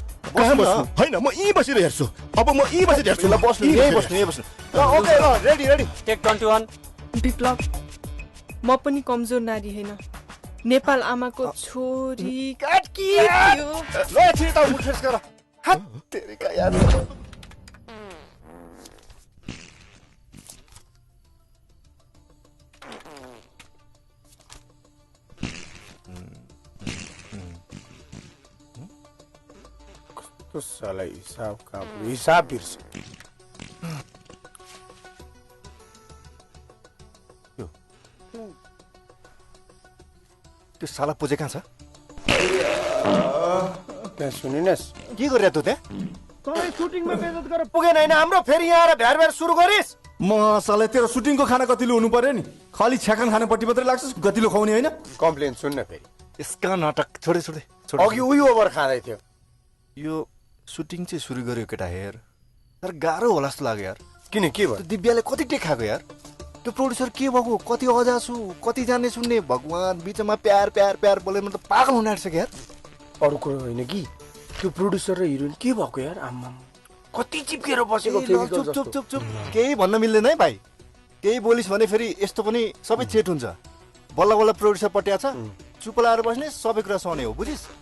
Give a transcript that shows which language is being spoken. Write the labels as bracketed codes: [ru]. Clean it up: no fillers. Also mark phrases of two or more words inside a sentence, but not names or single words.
[ne] कहाँ बस्नु? होइन म यहीँ बसेर हेर्छु। अब म यहीँ बसेर हेर्छु। ल बस्नु, यहीँ बस्नु। ओके ल रेडी। टेक 21 विप्लव म पनि कमजोर नारी होइन, नेपाल आमाको छोरी। काट के थियो? ल छिटो त उठेस गर। [hi] हात तेरी का यार। [ne] तो साला हिसाब बिर्स। त्यो साला पुजे कहाँ छ? त्यहाँ सुनिनस् के गरिरहेको त त्यहाँ? तँलाई सुटिङमा बेइज्जत गरेर पुगेन होइन हाम्रो? फेरि यहाँ आएर भ्यार सुरु गरिस्? म साला तेरो सुटिङको खाना कतिलो हुनु पर्यो नि? खालि छ्याकन खानेपट्टि मात्रै लाग्छ, गतिलो खुवाउने होइन? कम्प्लेन सुन्न फेरि। यसका नाटक छोडे अघि उही ओभर खाँदै थियो। यो सुटिङ चाहिँ सुरु गर्यो केटा हेर, तर गाह्रो होला जस्तो लाग्यो यार। किन के भयो? दिव्याले कति टेक खाएको यार। त्यो प्रोड्युसर के भएको, कति अजासु, कति जान्ने सुन्ने, भगवान् बिचमा प्यार बोले मतलब पागल हुन आँटिसक्यो यार। अरू कुरो होइन कि त्यो प्रोड्युसर र हिरोइन के भएको यार? आम्मा कति चिप्केर बसेको फेरि। चुप केही भन्न मिल्दैन है भाइ। केही बोलिस् भने फेरि यस्तो पनि सबै चेट हुन्छ। बल्ल बल्ल प्रोड्युसर पट्या छ, चुप लाएर बस्ने, सबै कुरा सहने हो, बुझिस्?